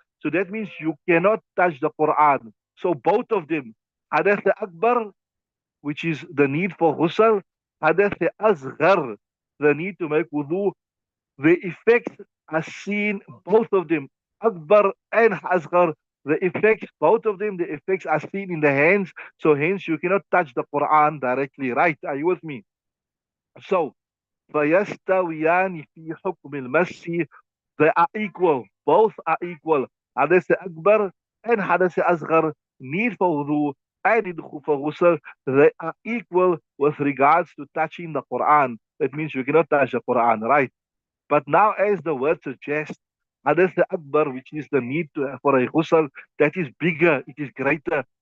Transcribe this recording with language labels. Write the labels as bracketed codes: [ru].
[en] So that means you cannot touch the Quran. So both of them, hadath akbar, which is the need for ghusl, hadath asghar, the need to make wudu, the effects are seen, both of them, akbar and asghar, the effects, both of them, the effects are seen in the hands. So hence you cannot touch the Quran directly, right? Are you with me? [ar] So, فَيَسْتَوِيَانِ فِي حُكْمِ الْمَسِّ. [en] They are equal. Both are equal. Hadath akbar and hadath asghar, need for wudu and need for ghusl, they are equal with regards to touching the Quran. That means you cannot touch the Quran, right? But now, as the word suggests, hadath akbar, which is the need for a ghusl, that is bigger, it is greater.